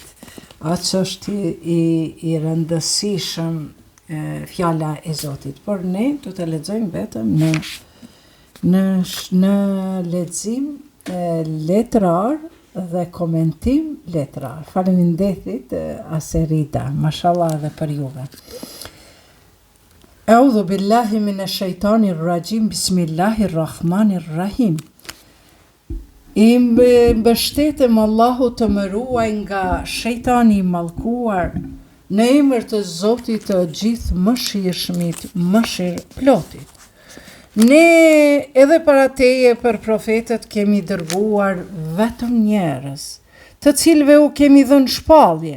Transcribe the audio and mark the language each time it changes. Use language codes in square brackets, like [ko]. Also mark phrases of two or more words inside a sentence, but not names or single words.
[sq] Atë është i rëndësishëm fjala e Zotit. Por ne do të lexojmë vetëm në lexim letrar dhe komentim letrar. Faleminderit Aserita, mashallah edhe për juve. [ar] أعوذ بالله من الشيطان الرجيم بسم الله الرحمن الرحيم. [sq] I mbështetem Allahu të më ruaj nga shejtani i mallkuar, në emër të Zotit të gjithë mëshirshmit, mëshirëplotit. Ne edhe para teje për profetët kemi dërguar vetëm njerëz, të cilëve u kemi dhënë shpallje.